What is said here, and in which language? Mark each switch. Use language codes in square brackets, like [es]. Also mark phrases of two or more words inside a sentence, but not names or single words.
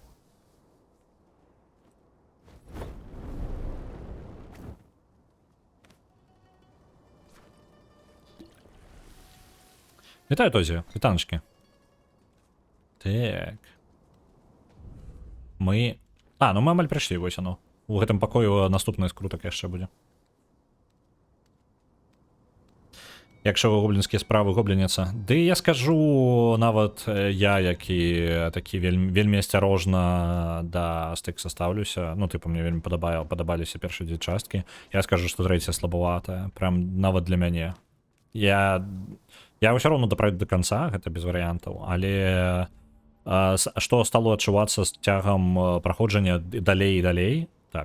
[be] Вітаю, Тозі, вітаночки. Так. Мы... А, ну мы амаль прыйшлі, вось оно. У гэтым пакою наступны скрутак яшчэ будзе. [uk] Якщо гоблінські справи гобліняцца. [be] Ды я скажу, нават я, які такі вельмі асцярожна да стыкса ставлюся, ну, типу, мне вельмі падабаліся першыя дзве часткі, я скажу, што трэця слабаватая, прям нават для мяне. Я ўсё роўно дапрайду да канца, гэта без варыянтаў, але што стало адчувацца з цягам праходжання далей і далей, так.